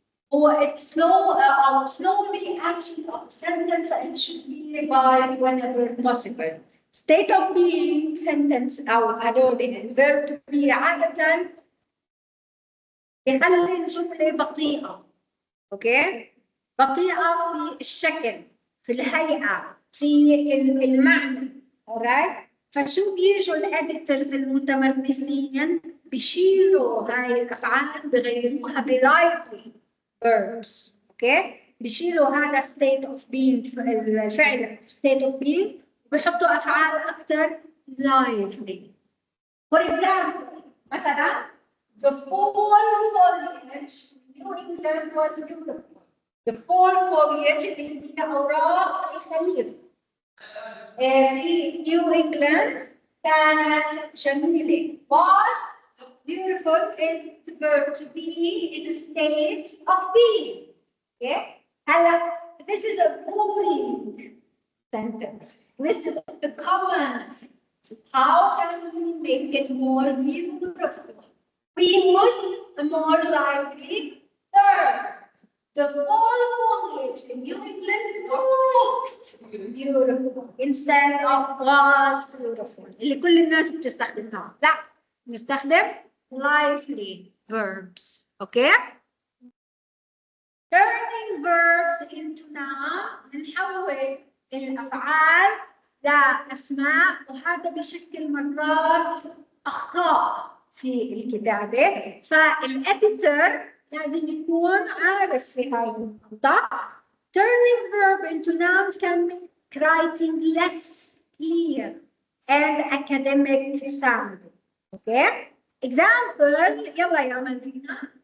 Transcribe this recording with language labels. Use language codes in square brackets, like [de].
[en] Or it's slowly action of sentence and should be revised whenever possible. State of being sentence [ar] أو هدول الverb to be عادة يخلي الجملة بطيئة. أوكي؟ بطيئة في الشكل، في الهيئة، في المعنى. alright؟ فشو بيجوا الاديترز المتمرسين بيشيلوا هاي الافعال بغيروها بلايفلي verbs. اوكي بيشيلوا هذا state of being الفعل state of being وبيحطوا افعال اكثر lively. [en] For example [ar] مثلا [en] the fall foliage New England was beautiful. [ar] The fall foliage اللي هي اوراق الخريف في نيو انجلاند كانت جميلة. [en] was beautiful is the verb to be is a state of being. Okay? [ar] هلا [en] this is a moving sentence. This is a command. How can we make it more beautiful? We use a more lively verb. The fall foliage in New England looked beautiful instead of was beautiful. [ar] اللي كل الناس بتستخدمها. لا نستخدم lively verbs. [en] Okay? Turning verbs into noun [ar] نحول الأفعال لأسماء وهذا بشكل مرات أخطاء في الكتابة فالإديتور لازم يكون عارف في هاي النقطة. [en] Turning verb into nouns can make writing less clear and academic sounding. Okay? [ar] Example يلا يا مدينة.